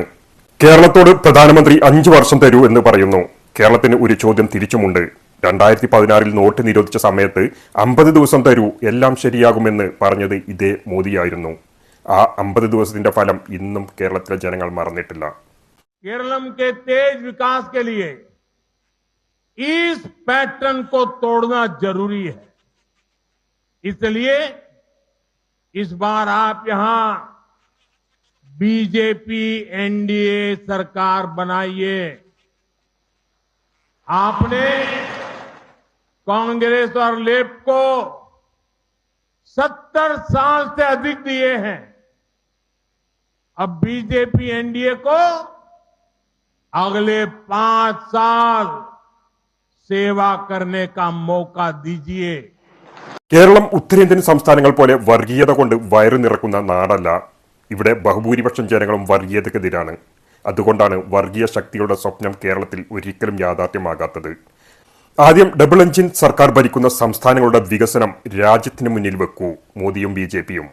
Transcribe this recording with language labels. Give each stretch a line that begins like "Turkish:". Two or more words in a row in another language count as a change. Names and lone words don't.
Malayalam: കേരളത്തോട് പ്രധാനമന്ത്രി 5 വർഷം തരൂ എന്ന് പറയുന്നു. കേരളത്തിന് ഒരു ചോദ്യം തിരിച്ചുമുണ്ട്. 2016 നോട്ട് നിരോധിച്ച സമയത്ത് 50 ദിവസം തരൂ, എല്ലാം ശരിയാകുമെന്ന് പറഞ്ഞത് ഇതേ മോദിയായിരുന്നു. ആ 50 ദിവസത്തിന്റെ ഫലം ഇന്നും കേരളത്തിലെ ജനങ്ങൾ മറന്നിട്ടില്ല.
Hindi: केरलम के तेज विकास के लिए इस पैटर्न को तोड़ना जरूरी है। इसलिए इस बार आप यहां बीजेपी NDA सरकार बनाइए। आपने कांग्रेस और लेफ्ट को 70 साल से अधिक दिए हैं। अब बीजेपी NDA को अगले 5 साल सेवा करने का मौका दीजिए।
Malayalam: കേരളം ഉത്തരേന്ത്യൻ സംസ്ഥാനങ്ങൾ പോലെ വർഗീയത കൊണ്ട് വയറു നിറക്കുന്ന നാടല്ല. ഇവിടെ ബഹുഭൂരിപക്ഷം ജനങ്ങളും വർഗീയതക്കെതിരാണ്. അതുകൊണ്ടാണ് വർഗീയ ശക്തികളുടെ സ്വപ്നം കേരളത്തിൽ ഒരിക്കലും യാഥാർത്ഥ്യമാകാത്തത്. ആദ്യം
English: double engine
Malayalam: സർക്കാർ ഭരിക്കുന്ന സംസ്ഥാനങ്ങളുടെ വികസനം രാജ്യത്തിന് മുന്നിൽ വെക്കൂ മോദിയും BJPയും.